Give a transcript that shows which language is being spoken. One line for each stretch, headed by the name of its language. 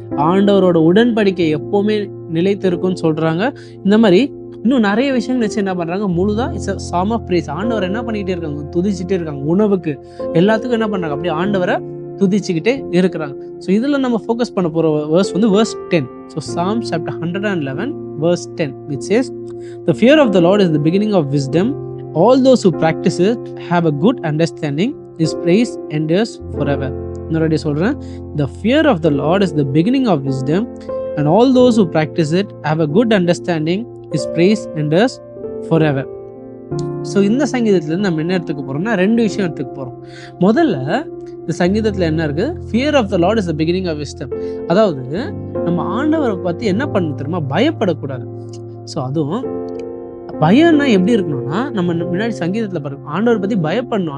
Tamil: ஆண்டவரோட உடன்படிக்கை எப்பவுமே நிலைத்திருக்கும்னு சொல்றாங்க. இந்த மாதிரி இன்னும் நிறைய விஷயங்கள் வச்சு என்ன பண்றாங்க, முழுதா இட்ஸ் சாம் ஆஃப் பிரேஸ். ஆண்டவர் என்ன பண்ணிக்கிட்டே இருக்காங்க, துதிச்சுட்டே இருக்காங்க. உணவுக்கு எல்லாத்துக்கும் என்ன பண்றாங்க, அப்படியே ஆண்டவரை துதிச்சுக்கிட்டே இருக்கிறாங்க. ஸோ இதில் நம்ம ஃபோக்கஸ் பண்ண போகிற வேர்ஸ் வந்து verse 10.
English: So psalm chapter 111 verse 10 which says, the fear of the Lord is the beginning of wisdom, all those who practice it have a good understanding, his praise endures forever.
Tamil: இன்னொரு சொல்றேன்,
English: the fear of the Lord is the beginning of wisdom, and all those who practice it have a good understanding, his praise endures forever.
Tamil: So இந்த சங்கீதத்துலேருந்து நம்ம என்ன எடுத்துக்க போகிறோம்னா, ரெண்டு விஷயம் எடுத்துக்க போகிறோம். முதல்ல இந்த சங்கீதத்தில் என்ன இருக்குது,
English: Fear of the Lord is the beginning of wisdom.
Tamil: அதாவது நம்ம ஆண்டவரை பற்றி என்ன பண்ண தெரியுமா, பயப்படக்கூடாது. ஸோ அதுவும் பயம்னா எப்படி இருக்கணும்னா, நம்ம முன்னாடி சங்கீதத்தில் பாருங்க, ஆண்டவரை பற்றி பயப்படணும்.